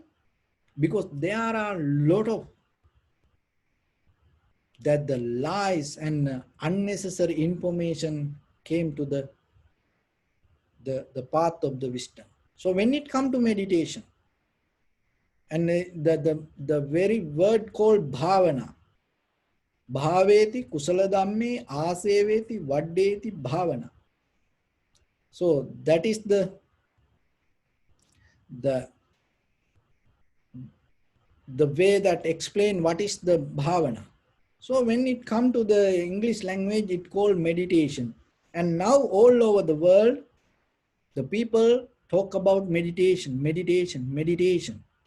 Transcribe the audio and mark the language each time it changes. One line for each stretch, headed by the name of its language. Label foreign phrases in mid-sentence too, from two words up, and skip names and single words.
English: Because there are a lot of that the lies and unnecessary information came to the path of the wisdom. So when it comes to meditation, and the very word called
Pali: bhavana, bhaveti kusala dhamme aseveti vaddeti bhavana.
English: So that is the the way that explain what is the bhavana. So when it come to the English language, it called meditation. And now all over the world, the people talk about meditation, meditation, meditation.